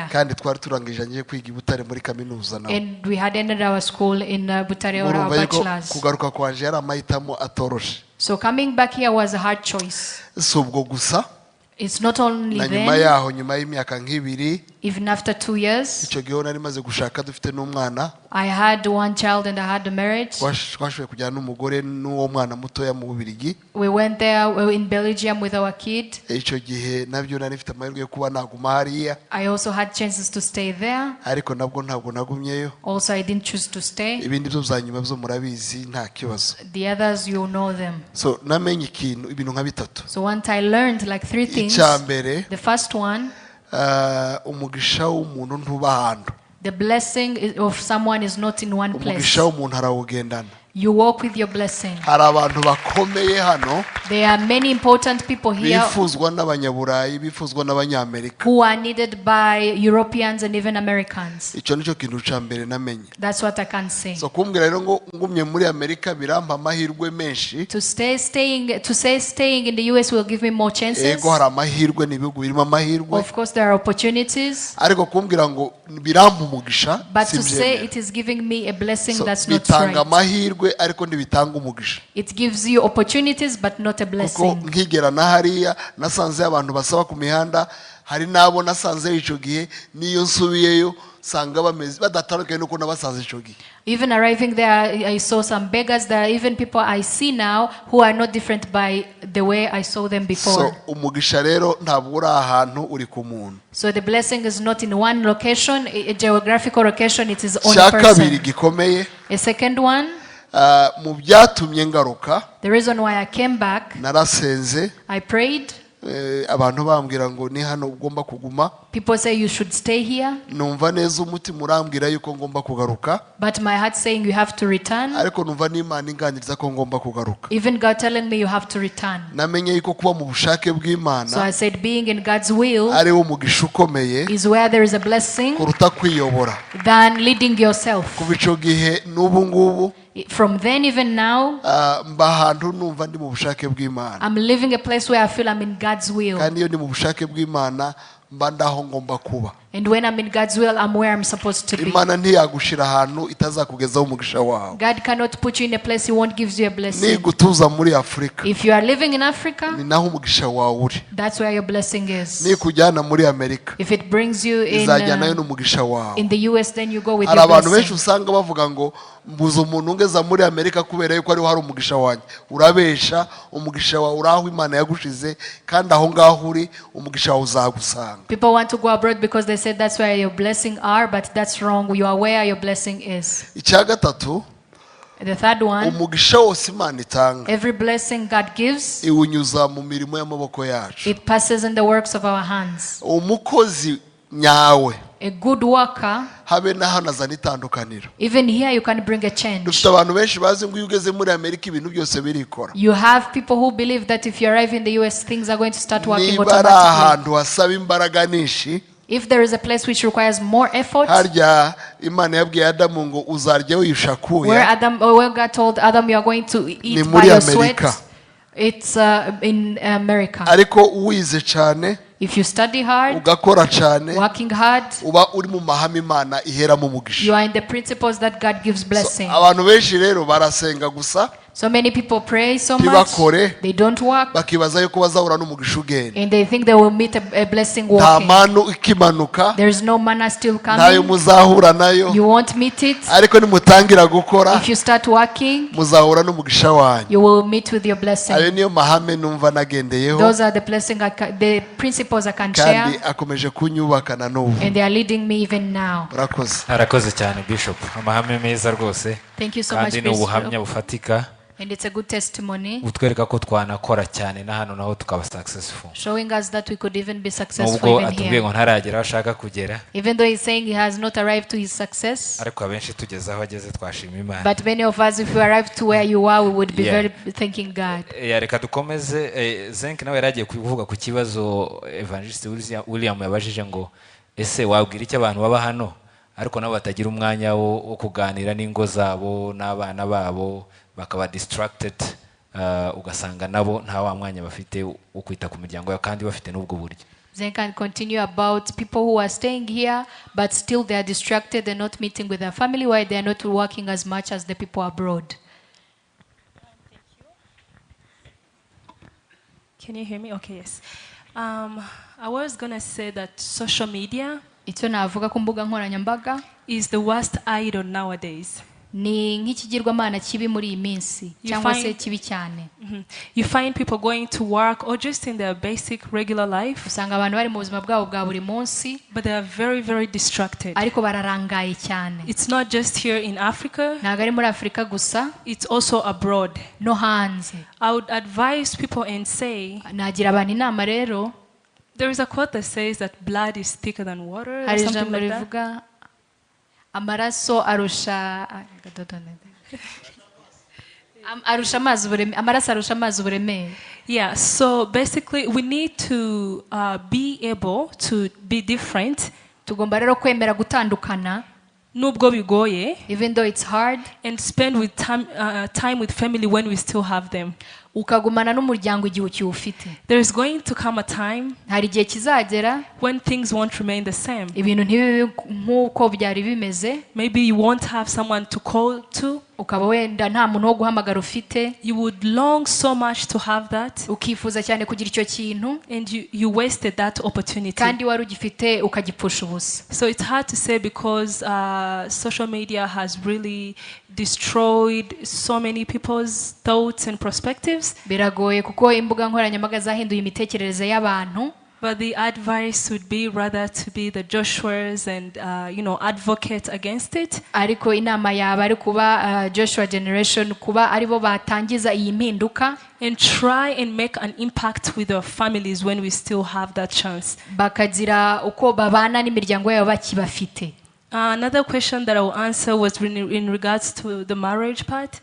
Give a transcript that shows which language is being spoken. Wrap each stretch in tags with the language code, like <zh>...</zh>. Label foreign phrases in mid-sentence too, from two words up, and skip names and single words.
<rw>kandi twari turangije ngiye kwiga i Butare muri kaminuza nawe.</rw> <en>And we had ended our school in Butare or our bachelors.</en> <rw>kugaruka kwanje yari amahitamo atoroshe.</rw> <en>So coming back here was a hard choice.</en> <rw>si ubwo gusa.</rw> <en>It's not only</en> <rw>na nyuma</rw> <en>then.</en> <rw>yaho nyuma y'imyaka nk'ibiri</rw> <en>Even after 2 years,</en> <rw>icyo gihe nari maze gushaka dufite n'umwana</rw> <en>I had one child and I had a marriage.</en> <rw>twashoboye kujyana n'umugore n'uwo mwana mutoya mu Bubiligi.</rw> <en>We went there, we were in Belgium with our kid.</en> <rw>Icyo gihe nabyo nari mfite amahirwe yo kuba naguma hariya,</rw> <en>I also had chances to stay there.</en> <rw>ariko nabwo ntabwo nagumyeyo.</rw> <en>Also, I didn't choose to stay.</en> <rw>Ibindi byo byanyuma byo murabizi nta kibazo.</rw> <en>The others, you know them.</en> <rw>So namenye ibintu nka bitatu.</rw> <en>So once I learned like 3 things.</en> <rw>Icyambere,</rw> <en>The first one,</en> <rw>umugisha w'umuntu ntuba ahantu.</rw> <en>the blessing of someone is not in one place.</en> <rw>Umugisha w'umuntu arawugendana.</rw> <en>You walk with your blessing.</en> <rw>Hari abantu bakomeye hano</rw> <en>There are many important people here</en> <rw>bifuzwa n'abanyaburayi, bifuzwa n'abanyamerika.</rw> <en>who are needed by Europeans and even Americans.</en> <rw>Icyo nicyo kintu cya mbere namenye.</rw> <en>That's what I can say.</en> <rw>So kumbwira rero ngo ngumye muri Amerika birampa amahirwe menshi.</rw> <en>To say staying in the US will give me more chances.</en> <rw>Ego hari amahirwe, n'ibihugu birimo amahirwe.</rw> <en>Of course there are opportunities.</en> <rw>Ariko kumbwira ngo birampa umugisha,</rw> <en>But to say it is giving me a blessing, so that's not</en> <rw>bitanga</rw> <en>right.</en> <rw>amahirwe ariko ntibitanga umugisha.</rw> <en>It gives you opportunities but not a</en> <rw>Kuko</rw> <en>blessing.</en> <rw>nkigera na hariya nasanze abantu basaba ku mihanda, hari nabo nasanze icyo gihe niyo nsubiyeyo sanga bameze badatandukanye nuko nabasanze icyo gihe.</rw> <en>Even arriving there, I saw some beggars. There are even people I see now who are not different by the way I saw them before.</en> <rw>So umugisha rero ntabwo uri ahantu uri ku muntu.</rw> <en>So the blessing is not in one location, a geographical location, it is on a</en> <rw>Cya kabiri</rw> <en>person.</en> <rw>gikomeye,</rw> <en>A second one,</en> <rw>mu byatumye ngaruka,</rw> <en>the reason why I came back,</en> <rw>narasenze,</rw> <en>I prayed.</en> <rw>abantu bambwira ngo ni hano ugomba kuguma.</rw> <en>People say you should stay here,</en> <rw>Numva neza umutima urambwira yuko ngomba kugaruka,</rw> <en>but my heart saying you have to return.</en> <rw>ariko numva n'Imana inganiriza ko ngomba kugaruka.</rw> <en>Even God telling me you have to return.</en> <rw>Namenye yuko kuba mu bushake</rw> <en>So</en> <rw>bw'Imana</rw> <en>I said being in God's will</en> <rw>ari wo mugisha ukomeye</rw> <en>is where there is a blessing</en> <rw>kuruta kwiyobora.</rw> <en>than leading yourself.</en> <rw>Kuva icyo gihe n'ubu ngubu</rw> <en>From then even now,</en> <rw>mba ahantu numva ndi mu bushake bw'Imana,</rw> <en>I'm living a place where I feel I'm in God's will.</en> <rw>kandi iyo ndi mu bushake bw'Imana mba ndaho ngomba kuba.</rw> <en>And when I'm in God's will, I'm where I'm supposed to be.</en> <rw>Imana ntiyagushira ahantu itazakugezaho umugisha wawe.</rw> <en>God cannot put you in a place He won't give you a blessing.</en> <rw>Nigutuza muri Afurika,</rw> <en>If you are living in Africa,</en> <rw>ni naho umugisha wawe uri.</rw> <en>that's where your blessing is.</en> <rw>Nikujyana muri Amerika,</rw> <en>If it brings you</en> <rw>izajyanayo n'umugisha wawe.</rw> <en>in the US, then you go with</en> <rw>Hari</rw> <en>your</en> <rw>abantu benshi</rw> <en>blessing.</en> <rw>usanga bavuga ngo mbuze umuntu ungeza muri Amerika kubera yuko ariho hari umugisha wanjye. Urabesha, umugisha wawe uri aho Imana yagushize, kandi aho ngaho uri umugisha wawe uzagusanga.</rw> <en>People want to go abroad because they said that's where your blessing are, but that's wrong. You are where your blessing is.</en> <rw>Icya gatatu,</rw> <en>The third one,</en> <rw>umugisha wose Imana itanga</rw> <en>every blessing God gives,</en> <rw>iwunyuza mu mirimo y'amaboko yacu.</rw> <en>it passes in the works of our hands.</en> <rw>Umukozi nyawe</rw> <en>A good worker,</en> <rw>habe na hano azana itandukaniro.</rw> <en>even here you can bring a change.</en> <rw>Dufite abantu benshi bazi ngo iyo ugeze muri Amerika ibintu byose birikora.</rw> <en>You have people who believe that if you arrive in the US, things are going to start working</en> <rw>Niba ari</rw> <en>automatically.</en> <rw>ahantu hasaba imbaraga nyinshi,</rw> <en>If there is a place which requires more effort,</en> <rw>harya Imana yabwiye Adamu ngo uzarya wishakuye,</rw> <en>where God told Adam, you are going to</en> <rw>ni</rw> <en>eat by</en> <rw>muri</rw> <en>your sweat,</en> <rw>Amerika.</rw> <en>it's in America.</en> <rw>Ariko uwize cyane,</rw> <en>If you study hard,</en> <rw>ugakora cyane,</rw> <en>working hard,</en> <rw>uba uri mu mahame Imana iheramo</rw> <en>you</en> <rw>umugisha.</rw> <en>are in the principles that God gives blessing.</en> <rw>Abantu benshi rero barasenga gusa,</rw> <en>So many people pray so much,</en> <rw>ntibakore,</rw> <en>they don't work,</en> <rw>bakibaza yuko bazahura n'umugisha ugenda.</rw> <en>and they think they will meet a blessing</en> <rw>Nta</rw> <en>walking.</en> <rw>manu ikimanuka,</rw> <en>There is no manna still</en> <rw>ntayo</rw> <en>coming.</en> <rw>muzahura nayo,</rw> <en>You won't meet it.</en> <rw>ariko nimutangira gukora</rw> <en>If you start working,</en> <rw>muzahura n'umugisha wanyu.</rw> <en>you will meet with your</en> <rw>Ayo</rw> <en>blessing.</en> <rw>niyo mahame numva nagendeyeho,</rw> <en>Those are the blessing, the principles I can share,</en> <rw>kandi akomeje kunyubaka na n'ubu.</rw> <en>and they are leading me even now.</en> <rw>Murakoze. arakoze cyane Bishop, amahame meza rwose</rw> <en>Thank you so much,</en> <rw>kandi ni ubuhamya</rw> <en>Bishop.</en> <rw>bufatika</rw> <en>And it's a good testimony,</en> <rw>butwereka ko twanakora cyane na hano naho tukaba successful,</rw> <en>showing us that we could even be successful</en> <rw>nubwo</rw> <en>even</en> <rw>atubwiye ngo</rw> <en>here.</en> <rw>ntaragera aho ashaka kugera,</rw> <en>Even though he's saying he has not arrived to his success,</en> <rw>ariko abenshi tugeze aho ageze twashima Imana.</rw> <en>but many of us, if we arrived to where you are, we would be Yeah. very thanking God.</en> <rw>Reka dukomeze. Zenk nawe yaragiye kuvuga ku kibazo Evangelist William yabajije ngo ese wabwira icyo abantu baba hano ariko nabo batagira umwanya wo kuganira n'ingo zabo n'abana babo, bakaba distracted, ugasanga nabo nta wa mwanya bafite wo kwita ku miryango yabo kandi bafite n'ubwo buryo.</rw> <en>Then can continue about people who are staying here, but still they are distracted and not meeting with their family, while they are not working as much as the people abroad. Can you hear me? Okay, yes. I was going to say that social media</en> <rw>icyo navuga ku mbuga nkoranyambaga</rw> <en>is the worst idol nowadays.</en> <rw>ni nk'ikigirwamana kibi muri iyi minsi cyangwa se kibi cyane.</rw> <en>You find people going to work or just in their basic regular life,</en> <rw>usanga abantu bari mu buzima bwabo bwa buri munsi,</rw> <en>but they are very, very distracted.</en> <rw>ariko bararangaye cyane.</rw> <en>It's not just here in Africa,</en> <rw>ntabwo ari muri Afurika gusa,</rw> <en>it's also abroad.</en> <rw>no hanze.</rw> <en>I would advise people and say,</en> <rw>nagira abantu inama rero,</rw> <en>there is a quote that says that blood is thicker than water or</en> <rw>hari</rw> <en>something</en> <rw>ijambo</rw> <en>like that.</en> <rw>rivuga amaraso arusha amaraso arusha amazi uburemere.</rw> <en>Yeah, so basically we need to be able to be different.</en> <rw>Tugomba rero kwemera gutandukana, nubwo bigoye,</rw> <en>even though it's hard, and spend with time with family when we still have them.</en> <rw>ukagumana n'umuryango igihe ukiwufite.</rw> <en>There is going to come a time</en> <rw>hari igihe kizagera</rw> <en>when things won't remain the same.</en> <rw>ibintu ntibibe nk'uko byari bimeze.</rw> <en>Maybe you won't have someone to call to.</en> <rw>ukaba wenda nta muntu wo guhamagara ufite.</rw> <en>You would long so much to have that.</en> <rw>ukifuza cyane kugira icyo kintu.</rw> <en>And you wasted that opportunity.</en> <rw>kandi wari ugifite ukagipfusha ubusa.</rw> <en>So it's hard to say because social media has really destroyed so many people's thoughts and perspectives.</en> <rw>biragoye kuko imbuga nkoranyambaga zahinduye imitekerereze y'abantu.</rw> <en>But the advice would be rather to be the Joshuas and advocate against it.</en> <rw>ariko inama yaba ari kuba Joshua generation, kuba aribo batangiza iyi mpinduka,</rw> <en>and try and make an impact with their families when we still have that chance.</en> <rw>bakagira uko babana n'imiryango yabo bakibafite.</rw> <en>Another question that I will answer was in regards to the marriage part.</en>